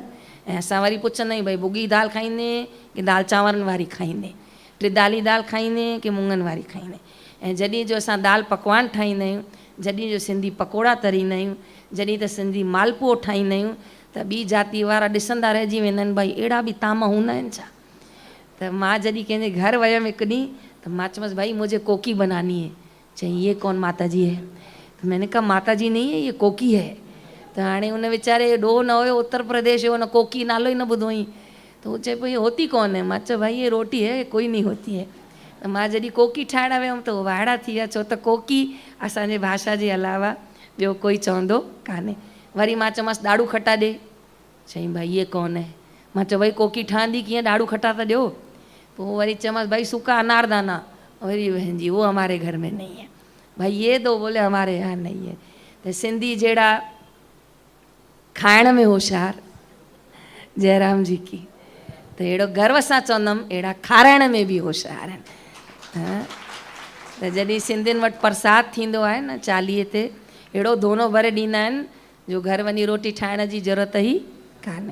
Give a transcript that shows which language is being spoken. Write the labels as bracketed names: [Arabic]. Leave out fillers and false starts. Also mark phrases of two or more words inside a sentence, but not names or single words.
[Sindhi] ऐं असां वरी पुछंदा आहियूं भई भुॻी दाल खाईंदे कि दाल चांवरनि वारी खाईंदे, टिदाली दाल खाईंदे कि मुङनि वारी खाईंदे। ऐं जॾहिं जो असां दाल पकवान ठाहींदा आहियूं, जॾहिं जो सिंधी पकोड़ा तरींदा आहियूं, जॾहिं त सिंधी मालपुओ ठाहींदा आहियूं, त ॿी जाति वारा ॾिसंदा रहिजी वेंदा आहिनि भई अहिड़ा बि ताम हूंदा आहिनि छा। त मां जॾहिं कंहिंजे घर वियमि हिकु ॾींहुं त मां चयोमांसि [Hindi] भाई मुझे कोकी बनानी है। चई ये कौन माता जी है? तो मैंने कहा माता जी नहीं है, ये कोकी है। [Sindhi] त हाणे उन वीचारे ॾोह न हुयो, उत्तर प्रदेश जो, उन कोकी नालो ई न ॿुधो हुई। त उहो चए पियो [Hindi] ये होती कौन है? [Sindhi] मां चयो [Hindi] भाई ये रोटी है, कोई नहीं होती है। [Sindhi] त मां जॾहिं कोकी ठाहिण वियमि त उहो वाइड़ा थी विया, छो त कोकी असांजे भाषा जे अलावा ॿियो कोई चवंदो कान्हे। वरी मां चयोमांसि ॾाढ़ू खटा ॾे। [Hindi] चई भाई ये कौन है? [Sindhi] मां चयो भई कोकी ठहंदी कीअं, ॾाढ़ू खटा त ॾियो। पोइ वरी चयोमांसि भाई सूखा अनारदाना। [Hindi] वरी बहन जी वो हमारे घर में नहीं है। भाई ये दो, बोले हमारे यहाँ नहीं है। [Sindhi] त सिंधी जहिड़ा खाइण में होशियार, [Hindi] जयराम जी की, [Sindhi] त अहिड़ो गर्व सां चवंदमि अहिड़ा खाराइण में बि होशियार आहिनि। त जॾहिं सिंधियुनि वटि प्रसाद थींदो आहे न चालीहे ते, अहिड़ो दोनो भरे ॾींदा आहिनि जो घर वञी रोटी ठाहिण जी ज़रूरत ई कान्हे।